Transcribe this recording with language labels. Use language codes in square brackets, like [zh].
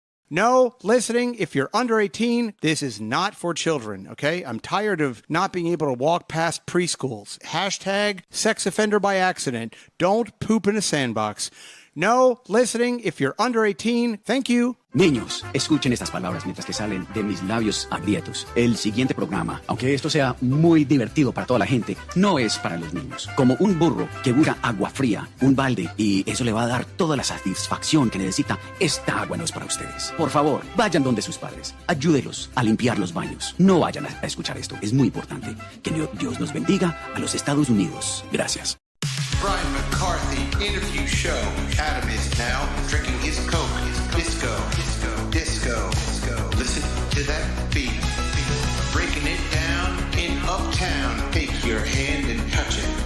[en] No, listening, if you're under 18, this is not for children, okay? I'm tired of not being able to walk past preschools. Hashtag sex offender by accident. Don't poop in a sandbox. No, listening, if you're under 18, thank you. [es] Niños, escuchen estas palabras mientras que salen de mis labios aprietos. El siguiente programa, aunque esto sea muy divertido para toda la gente, no es para los niños. Como un burro que busca agua fría, un balde, y eso le va a dar toda la satisfacción que necesita, esta agua no es para ustedes. Por favor, vayan donde sus padres. Ayúdelos a limpiar los baños. No vayan a escuchar esto. Es muy importante. Que Dios nos bendiga a los Estados Unidos. Gracias. [en] Brian McCarthy interview show. Adam is now drinking his Coke. Disco. Listen to that beat. Breaking it down in Uptown. Take your hand and touch it.